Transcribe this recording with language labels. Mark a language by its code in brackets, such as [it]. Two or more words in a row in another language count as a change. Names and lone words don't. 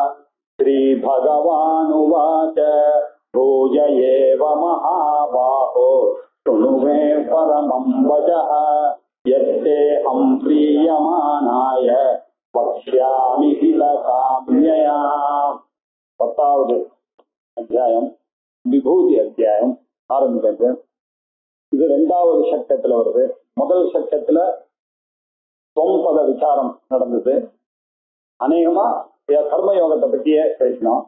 [sa] श्रीभगवानुवाच भूय एव महाबाहो शृणु मे परमं वचः यत्तेऽहं प्रीयमाणाय वक्ष्यामि हितकाम्यया। [ta] 10வது அத்தியாயம் விபூதி அத்தியாயம் ஆரம்பிக்கிறது. இது 2வது சட்டத்துல வருது. முதல் சட்டத்துல தொம்பத விசாரம் நடந்தது. அநேகமா கர்ம யோகத்தை பத்தியே பேசினோம்.